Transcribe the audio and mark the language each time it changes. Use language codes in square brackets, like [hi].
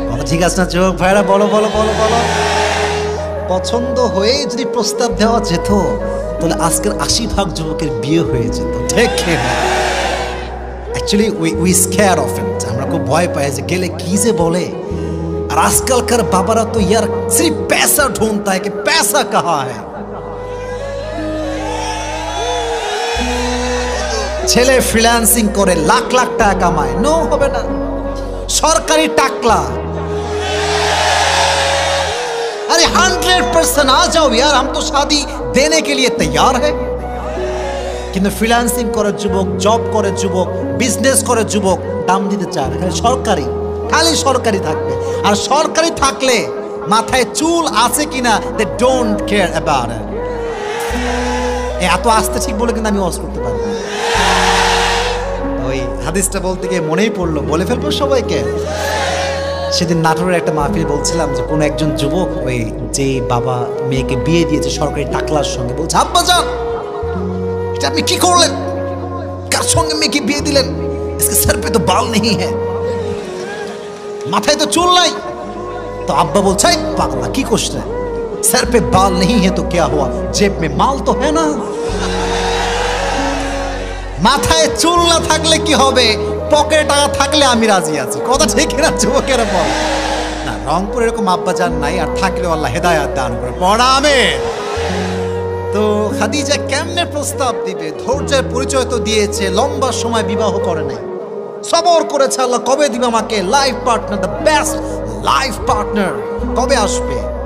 [bn] ঠিক আছে না যুবক ভাইরা? বলো বলো বলো বলো। পছন্দ হয়ে যদি প্রস্তাব দেওয়া যেত তাহলে আজকের 80% যুবকের বিয়ে হয়ে যেত। ঠিক না? [en] actually we scare of it, [bn] আমরা খুব ভয় পাই যে গেলে কি যে বলে। আর আজকালকার বাবারা তো [hi] ইয়ার সির্ফ पैसा ढूंढता है कि पैसा कहाँ है। [bn] ছেলে ফ্রিল্যান্সিং করে লাখ লাখ টাকা কামায়, নো হবে না। সরকারি টাকলা, [hi] अरे 100% आ जाओ यार, हम तो शादी देने के लिए तैयार है। [bn] কিন্তু ফ্রিল্যান্সিং করে যুবক, জব করে যুবক, বিজনেস করে যুবক, দাম দিতে চায় না, খালি সরকারি, খালি সরকারি থাকবে। আর সরকারি থাকলে মাথায় চুল আছে কিনা [en] They don't care about it. [bn] এত আস্তে ঠিক বলে কিন্তু আমি ওয়াজ করতে পারবো না। ওই হাদিসটা বলতে গিয়ে মনেই পড়লো, বলে ফেলবো সবাইকে। সেদিন নাটোরের একটা মাহফিল বলছিলাম যে কোনো একজন যুবক ওই যে বাবা মেয়েকে বিয়ে দিয়েছে সরকারি টাকলার সঙ্গে, বলছে আব্বা জান এটা আপনি কি করলেন, কার সঙ্গে মেয়েকে বিয়ে দিলেন, [hi] इसके सर पे तो बाल नहीं है, [bn] মাথায় তো চুল নাই। তো আব্বা বলছে পাগলা কি করছে, [hi] सर पे बाल नहीं है तो क्या हुआ, जेब में माल तो है ना। [bn] মাথায় চুল না থাকলে কি হবে, পকেটে টাকা থাকলে আমি রাজি আছি। কথা ঠিক না যুবকেরা? বল না, রংপুর এরকম আব্বা জান নাই, আর থাকলেও আল্লাহ হেদায়েত দান করে। পড়া আমিন। তো খাদিজা কেমনে প্রস্তাব দিবে? ধৈর্যের পরিচয় তো দিয়েছে, লম্বা সময় বিবাহ করে নাই, সবর করেছে আল্লাহ কবে দিবে আমাকে life partner, [en] the best life partner [bn] কবে আসবে।